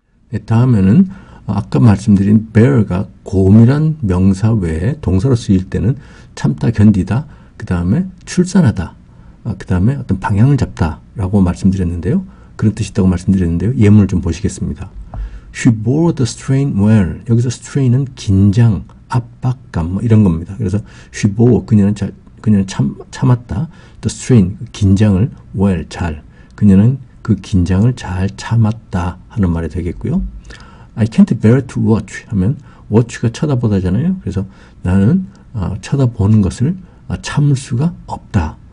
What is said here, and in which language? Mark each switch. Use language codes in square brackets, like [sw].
[ko] 네, 다음에는 아까 말씀드린 bear가 곰이란 명사 외에 동사로 쓰일 때는 참다, 견디다, 그 다음에 출산하다, 그 다음에 어떤 방향을 잡다 라고 말씀드렸는데요. 그런 뜻이 있다고 말씀드렸는데요. 예문을 좀 보시겠습니다. [en] She bore the strain well. [ko] 여기서 strain은 긴장, 압박감 뭐 이런 겁니다. 그래서 [en] she bore, [ko] 그녀는 참았다. [en] The strain, [ko] 긴장을 well, 잘. 그녀는 그 긴장을 잘 참았다 하는 말이 되겠고요. [en] I can't bear to watch 하면 watch가 [ko] 쳐다보다잖아요. 그래서 나는 쳐다보는 것을 참을 수가 없다.